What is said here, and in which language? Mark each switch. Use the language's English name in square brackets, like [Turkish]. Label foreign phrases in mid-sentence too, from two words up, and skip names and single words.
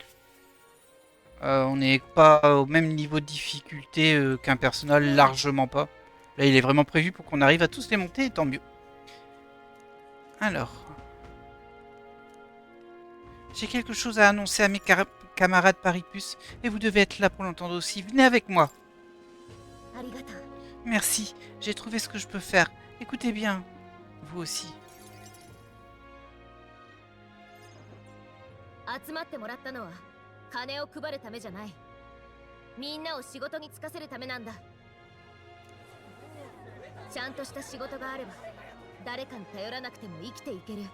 [French] On n'est pas au même niveau de difficulté qu'un personnage, largement pas. Là, il est vraiment prévu pour qu'on arrive à tous les monter, et tant mieux. Alors... J'ai quelque chose à annoncer à mes camarades Paripus, et vous devez être là pour l'entendre aussi. Venez avec moi. [Japanese] ありがとう [French] Merci, j'ai trouvé ce que je peux faire. Écoutez bien, vous aussi. [Japanese] 集まってもらったのは金を配るためじゃない。みんなを仕事に就かせるためなんだ。ちゃんとした仕事があれば誰かに頼らなくても生きていける。